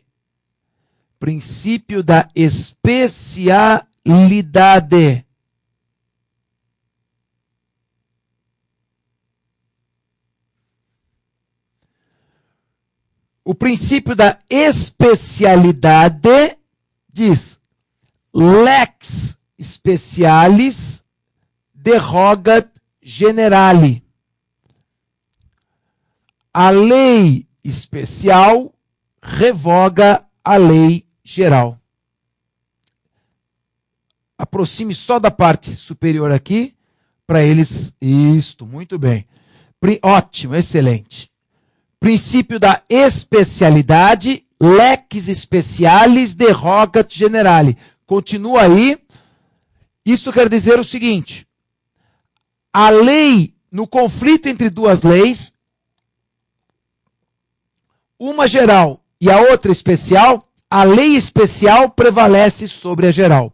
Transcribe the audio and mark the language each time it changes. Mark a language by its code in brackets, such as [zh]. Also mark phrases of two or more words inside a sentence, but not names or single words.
[pt] Princípio da especialidade. O princípio da especialidade diz: [la] lex specialis derogat generali. [pt] A lei especial revoga a lei geral. Aproxime só da parte superior aqui para eles. Isto, muito bem. Ótimo, excelente. Princípio da especialidade, [la] lex specialis derogat generale. [pt] Continua aí. Isso quer dizer o seguinte: a lei, no conflito entre duas leis, uma geral e a outra especial, a lei especial prevalece sobre a geral.